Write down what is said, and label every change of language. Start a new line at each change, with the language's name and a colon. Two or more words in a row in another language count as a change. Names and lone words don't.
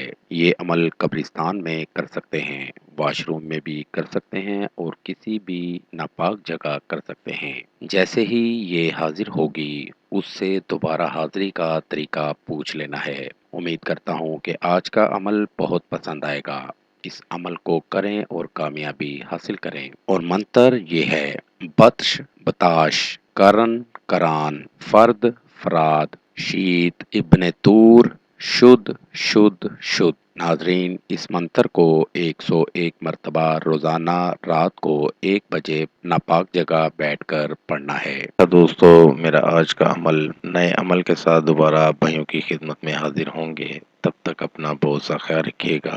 Urdu: یہ عمل قبرستان میں کر سکتے ہیں، واش روم میں بھی کر سکتے ہیں اور کسی بھی ناپاک جگہ کر سکتے ہیں۔ جیسے ہی یہ حاضر ہوگی، اس سے دوبارہ حاضری کا طریقہ پوچھ لینا ہے۔ امید کرتا ہوں کہ آج کا عمل بہت پسند آئے گا۔ اس عمل کو کریں اور کامیابی حاصل کریں۔ اور منتر یہ ہے: بطش بتاش، کرن کران، فرد فراد، شیت ابن تور، شد شد شد۔ ناظرین، اس منتر کو 101 مرتبہ روزانہ رات کو 1 بجے ناپاک جگہ بیٹھ کر پڑھنا ہے۔ دوستو، میرا آج کا عمل نئے عمل کے ساتھ دوبارہ آپ بھائیوں کی خدمت میں حاضر ہوں گے۔ تب تک اپنا بہت سا خیال رکھیے گا۔